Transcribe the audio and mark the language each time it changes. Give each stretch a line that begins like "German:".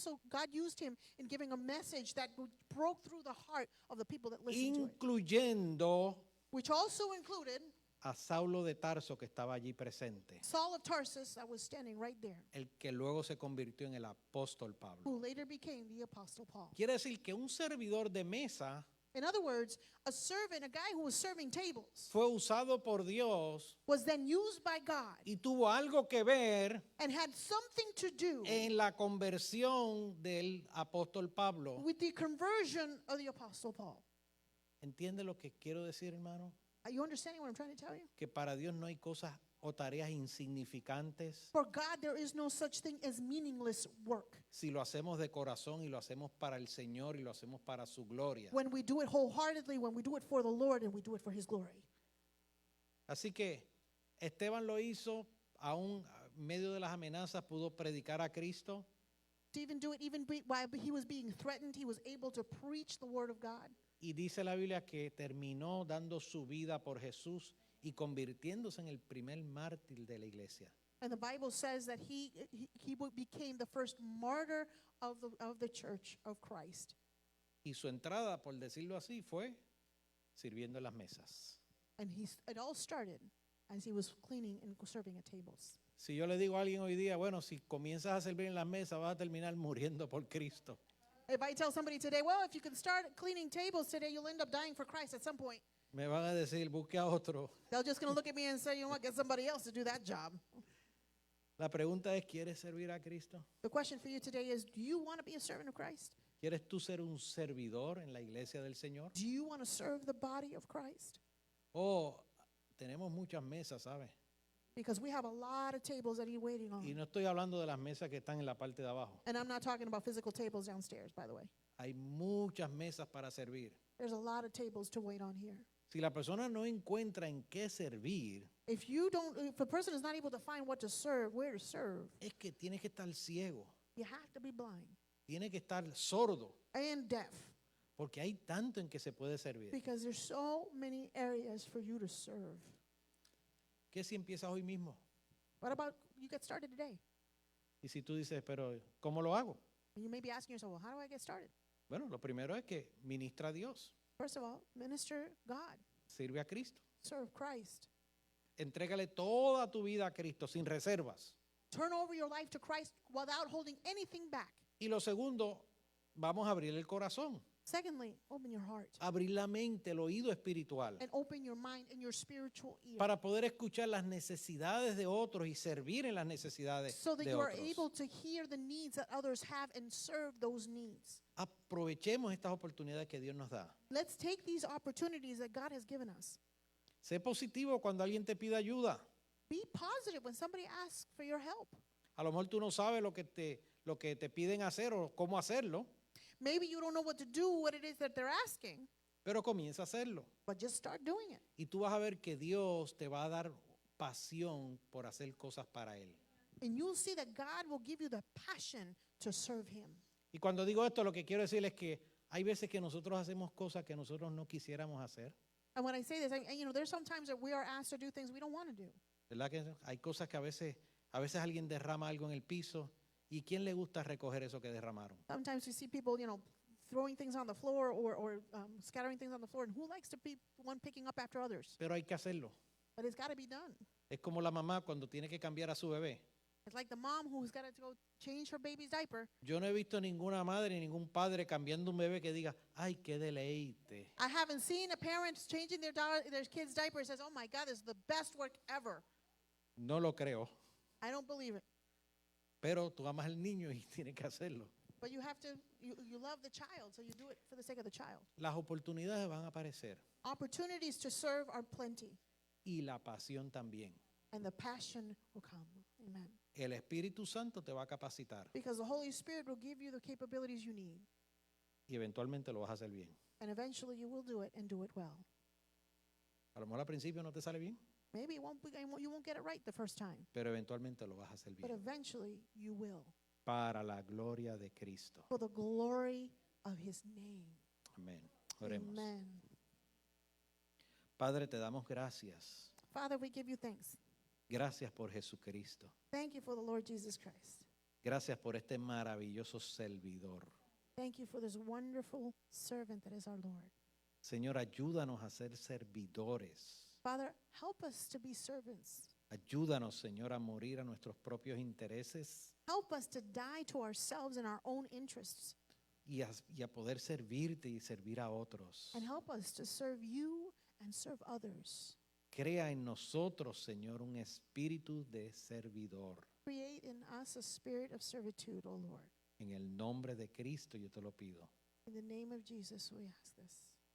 English: God used him in giving a message that broke through the heart of the people that listened to it,
Spanish: Incluyendo
English: which also included
Spanish: a Saulo de Tarso, que estaba allí presente,
English: Saul of Tarsus that was standing right there,
Spanish: el que luego se convirtió en el apóstol Pablo.
English: who later became the Apostle Paul.
Spanish: Quiere decir que un servidor de mesa
English: In other words, a servant, a guy who was serving tables,
Spanish: fue usado por Dios
English: was then used by God
Spanish: y tuvo algo que ver
English: and had something to do
Spanish: en la conversión del apóstol Pablo.
English: with the conversion of the Apostle Paul.
Spanish: ¿Entiende lo que quiero decir, hermano?
English: Are you understanding what I'm trying to tell you?
Spanish: Que para Dios no hay cosas o tareas insignificantes
English: For God, there is no such thing as meaningless work.
Spanish: si lo hacemos de corazón y lo hacemos para el Señor y lo hacemos para su gloria.
English: When we do it wholeheartedly, when we do it for the Lord and we do it for His glory.
Spanish: Así que Esteban lo hizo, aún en medio de las amenazas pudo predicar a Cristo.
English: Stephen do it even while he was being threatened, he was able to preach the word of God.
Spanish: Y dice la Biblia que terminó dando su vida por Jesús y convirtiéndose en el primer mártir de la iglesia.
English: And the Bible says that he became the first martyr of the church of Christ.
Spanish: Y su entrada, por decirlo así, fue sirviendo en las mesas.
English: And it all started as he was cleaning and serving at tables.
Spanish: Si yo le digo a alguien hoy día, bueno, si comienzas a servir en las mesas, vas a terminar muriendo por Cristo.
English: If I tell somebody today, well, if you can start cleaning tables today, you'll end up dying for Christ at some point.
Spanish: Me van a decir, busque a otro.
English: They're just going to look at me and say, you know what, get somebody else to do that job.
Spanish: La pregunta es, ¿quieres servir a Cristo?
English: The question for you today is, do you want to be a servant of Christ?
Spanish: ¿Quieres tú ser un servidor en la iglesia del Señor?
English: Do you want to serve the body of Christ?
Spanish: Oh, tenemos muchas mesas, ¿sabes?
English: Because we have a lot of tables that he's waiting on.
Spanish: Y no estoy hablando de las mesas que están en la parte de abajo.
English: And I'm not talking about physical tables downstairs, by the way.
Spanish: Hay muchas mesas para servir.
English: There's a lot of tables to wait on here.
Spanish: Si la persona no encuentra en qué servir,
English: If a person is not able to find what to serve, where to serve,
Spanish: es que tiene que estar ciego,
English: you have to be blind
Spanish: tiene que estar sordo,
English: and deaf.
Spanish: porque hay tanto en que se puede servir.
English: Because there's so many areas for you to serve.
Spanish: ¿Qué si empiezas hoy mismo?
English: What about you get started today?
Spanish: Y si tú dices, pero ¿cómo lo hago?
English: And you may be asking yourself, well, how do I get started?
Spanish: Bueno, lo primero es que ministra a Dios,
English: First of all, minister God,
Spanish: sirve a Cristo.
English: serve Christ.
Spanish: Entrégale toda tu vida a Cristo sin reservas.
English: Turn over your life to Christ without holding anything back.
Spanish: Y lo segundo, vamos a abrir el corazón,
English: Secondly, open your heart
Spanish: abrir la mente, el oído espiritual,
English: and open your mind and your spiritual ear
Spanish: para poder escuchar las necesidades de otros y servir en las necesidades
English: so that
Spanish: de
English: you are
Spanish: otros.
English: able to hear the needs that others have and serve those needs.
Spanish: Aprovechemos estas oportunidades que Dios nos da.
English: Let's take these opportunities that God has given us.
Spanish: Sé positivo cuando alguien te pide ayuda.
English: Be positive when somebody asks for your help.
Spanish: A lo mejor tú no sabes lo que te piden hacer o cómo hacerlo,
English: Maybe you don't know what to do, what it is that they're asking,
Spanish: pero comienza a hacerlo.
English: but just start doing it.
Spanish: Y tú vas a ver que Dios te va a dar pasión por hacer cosas para Él.
English: And you'll see that God will give you the passion to serve Him.
Spanish: Y cuando digo esto, lo que quiero decir es que hay veces que nosotros hacemos cosas que nosotros no quisiéramos hacer.
English: And when I say this, there's sometimes that we are asked to do things we don't want to do.
Spanish: ¿Verdad que hay cosas que a veces alguien derrama algo en el piso y quién le gusta recoger eso que derramaron?
English: Sometimes we see people, throwing things on the floor or scattering things on the floor, and who likes to be one picking up after others?
Spanish: Pero hay que hacerlo.
English: But it's got to be done.
Spanish: Es como la mamá cuando tiene que cambiar a su bebé.
English: It's like the mom who's got to go change her baby's diaper.
Spanish: Yo no he visto ninguna madre ni ningún padre cambiando un bebé que diga, ay, qué deleite.
English: I haven't seen a parent changing their kid's diaper and says, oh my God, this is the best work ever.
Spanish: No lo creo.
English: I don't believe it.
Spanish: Pero tú amas al niño y tienes que hacerlo.
English: But you have to, you love the child, so you do it for the sake of the child.
Spanish: Las oportunidades van a aparecer
English: Opportunities to serve are plenty,
Spanish: y la pasión también.
English: and the passion will come. Amen.
Spanish: El Espíritu Santo te va a capacitar
English: Because the Holy Spirit will give you the capabilities you need,
Spanish: y eventualmente lo vas a hacer bien.
English: and eventually you will do it and do it well.
Spanish: A lo mejor al principio no te sale bien,
English: Maybe you won't get it right the first time,
Spanish: pero eventualmente lo vas a hacer
English: but
Spanish: bien.
English: eventually you will,
Spanish: Para la gloria de Cristo.
English: for the glory of His name.
Spanish: Amén. Oremos.
English: Amen.
Spanish: Padre, te damos gracias.
English: Father, we give you thanks.
Spanish: Gracias por Jesucristo.
English: Thank you for the Lord Jesus Christ.
Spanish: Gracias por este maravilloso servidor.
English: Thank you for this wonderful servant that is our Lord.
Spanish: Señor, ayúdanos a ser servidores.
English: Father, help us to be servants.
Spanish: Ayúdanos, Señor, a morir a nuestros propios intereses
English: Help us to die to ourselves and our own interests
Spanish: y a poder servirte y servir a otros.
English: And help us to serve you and serve others.
Spanish: Crea en nosotros, Señor, un espíritu de servidor.
English: Create in us a spirit of servitude, O Lord.
Spanish: En el nombre de Cristo yo te lo pido.
English: In the name of Jesus we ask this.